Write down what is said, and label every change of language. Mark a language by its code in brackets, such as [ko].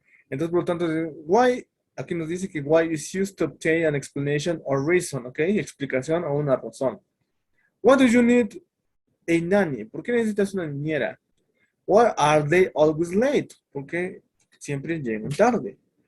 [es] Entonces, por lo tanto, [en] why, [es] aquí nos dice que [en] why is used to obtain an explanation or reason, ¿ok? [es] Explicación o una razón. [en] What do you need a nanny? [es] ¿Por qué necesitas una niñera? [en] Why are they always late? [es] ¿Por qué siempre llegan tarde?